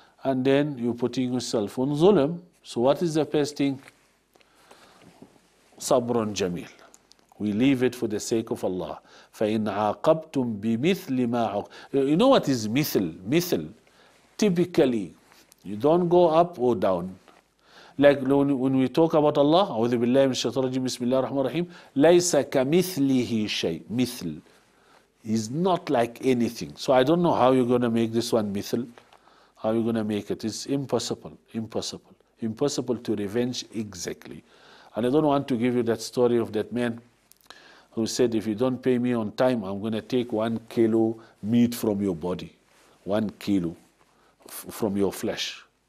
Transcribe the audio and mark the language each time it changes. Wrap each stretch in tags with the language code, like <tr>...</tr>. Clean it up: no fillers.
<en>And then you're putting yourself on zulm. So what is the best thing? Sabrun jamil. We leave it for the sake of Allah.</en> <ar>فَإِنْ عَاقَبْتُمْ بِمِثْلِ مَا</ar> <en>You know what is mithl? Mithl. Typically, you don't go up or down. Like when we talk about Allah,</en> <ar>أعوذ بالله من الشيطان الرجيم بسم الله الرحمن الرحيم, ليس كمثله شيء.</ar> <en>Mithl. He's not like anything. So I don't know how you're going to make this one mithl. How you're going to make it. It's impossible. Impossible. Impossible to revenge exactly. And I don't want to give you that story of that man who said, if you don't pay me on time, I'm going to take 1 kilo meat from your body, 1 kilo from your flesh.</en>